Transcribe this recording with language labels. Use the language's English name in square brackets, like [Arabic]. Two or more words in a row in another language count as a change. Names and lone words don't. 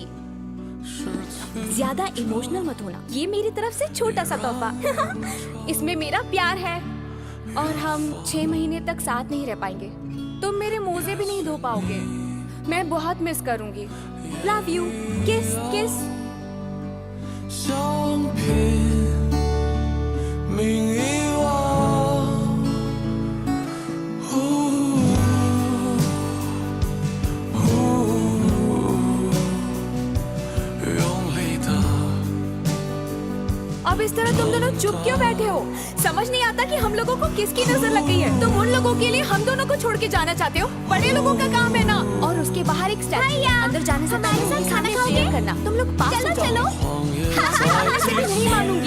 [Hindi] ज्यादा इमोशनल मत होना, ये मेरी तरफ से छोटा सा तोहफा। इसमें मेरा प्यार है और हम 6 महीने तक साथ नहीं रह पाएंगे। तुम मेरे मोजे भी नहीं धो पाओगे। मैं बहुत मिस करूंगी। [English] love you, kiss kiss. [Chinese] 相拼命遗忘，用力的。 [Hindi] अब इस तरह तुम दोनों चुप क्यों बैठे हो? समझ नहीं आता कि हम लोगों को किसकी नजर लग गई है। तुम उन लोगों के लिए हम दोनों को छोड़ के जाना चाहते हो? बड़े लोगों का काम है ना। और उसके बाहर एक स्टैचू। अंदर जाने से पहले खाना खाओगे करना। तुम लोग पास हो जाओ। चलो चलो। नहीं मानूंगी।